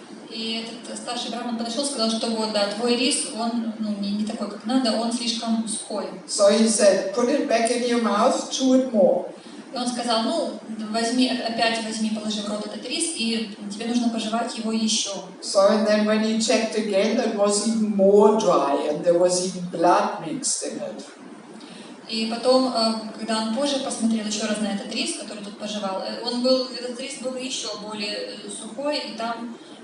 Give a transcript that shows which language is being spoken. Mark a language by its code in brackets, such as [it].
[ru] И этот старший браман подошел и сказал, что вот, да, твой рис, он не такой, как надо, он слишком сухой. [en] So he said, put it back in your mouth, chew it more. [ru] И он сказал, опять возьми, положи в рот этот рис, и тебе нужно пожевать его еще. [en] So and then when he checked again, it was even more dry, and there was even blood mixed in it. [ru] И потом, когда он позже посмотрел еще раз на этот рис, который тут пожевал, этот рис был еще более сухой, и там